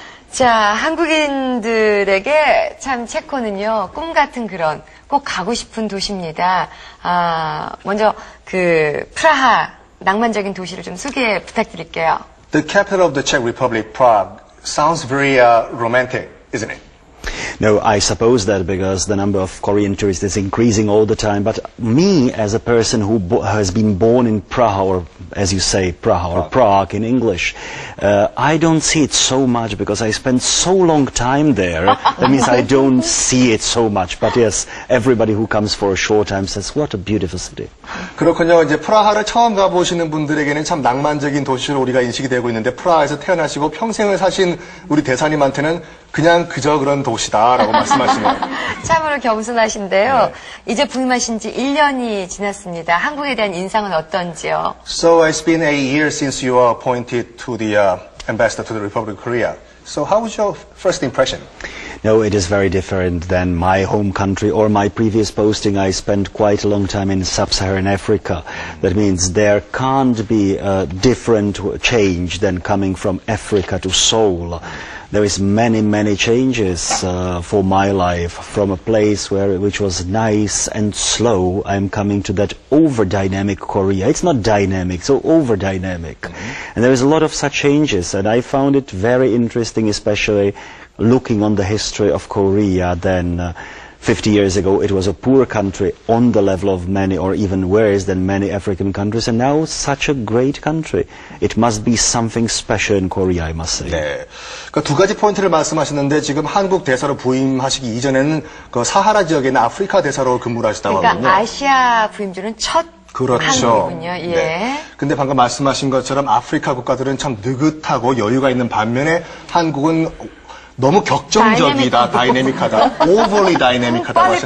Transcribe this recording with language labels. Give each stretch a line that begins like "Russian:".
Korean: 자, 한국인들에게 참 체코는요, 꿈 같은 그런 꼭 가고 싶은 도시입니다. 먼저 그 프라하 낭만적인 도시를 좀 소개 부탁드릴게요.
English: The capital of the Czech Republic, Prague, sounds very romantic, isn't it? No, I suppose that because the number of Korean tourists is increasing all the time. But me, as a person who has been born in Praha, or as you say, Praha, or Prague in English, I don't see it so much because I spent so long time there. That means I don't see it so much. But yes, everybody who comes for a short time says, what a beautiful city.
Korean: 그렇군요. 이제 프라하를 처음 가보시는 분들에게는 참 낭만적인 도시로 우리가 인식이 되고 있는데 프라하에서 태어나시고 평생을 사신 우리 대사님한테는 그냥 그저 그런 도시다라고 말씀하시네요. 참으로 겸손하신데요. 네. 이제 부임하신 지 1년이 지났습니다. 한국에 대한 인상은 어떤지요?
English: So it's been a year since you were appointed to the ambassador to the Republic of Korea. So how was your first impression? No, it is very different than my home country or my previous posting. I spent quite a long time in sub-Saharan Africa. That means there can't be a different change than coming from Africa to Seoul. There is many changes for my life. From a place which was nice and slow, I'm coming to that over-dynamic Korea. It's not dynamic, so over-dynamic. And there is a lot of such changes, and I found it very interesting, especially looking on the history of Korea. Then 50 years ago it was a poor country on the level of many or even worse than many African countries, and now such a great country. It must be something special in Korea, I must say.
Korean: 네. 그러니까 두 가지 포인트를 말씀하셨는데 지금 한국 대사로 부임하시기 이전에는 그 사하라 지역에 있는 아프리카 대사로 근무를 하시다고 하거든요. 그러니까 아시아 부임주는 첫 그렇죠. 한국이군요. 예. 네. 근데 방금 말씀하신 것처럼 아프리카 국가들은 참 느긋하고 여유가 있는 반면에 한국은 너무 격정적이다, 다이내믹하다, overly 다이내믹하다고 하셨는데